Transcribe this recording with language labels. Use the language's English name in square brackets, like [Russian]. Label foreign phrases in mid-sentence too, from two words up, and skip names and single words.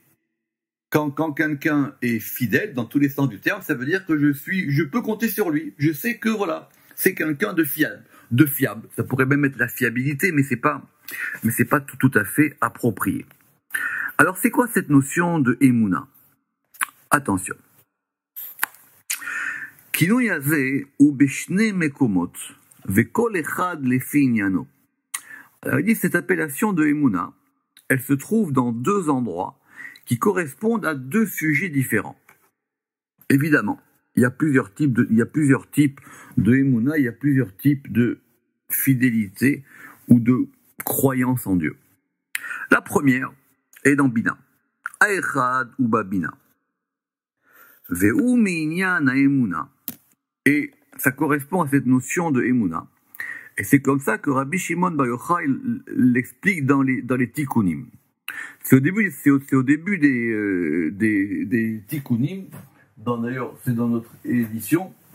[French] Quand quelqu'un est fidèle, dans tous les sens du terme, ça veut dire que je peux compter sur lui. Je sais que voilà, c'est quelqu'un de fiable. Ça pourrait même être la fiabilité, mais c'est pas tout à fait approprié. Alors, c'est quoi cette notion de Emouna? Attention. [Hebrew] כינוי הזה הוא בשני מקומות וכל אחד לפי עניינו. [French] Alors, il dit cette appellation de Emouna, elle se trouve dans deux endroits qui correspondent à deux sujets différents. Évidemment, il y a plusieurs types de Emouna, il y a plusieurs types de fidélité ou de croyance en Dieu. La première est dans Bina. [Hebrew] האחד הוא בבינה. והוא מעניין האמונה. [French] Et ça correspond à cette notion de Emouna. Et c'est comme ça que Rabbi Shimon Bar Yochai l'explique dans les Tikkunim. C'est au début des Tikkunim. D'ailleurs, c'est dans notre édition.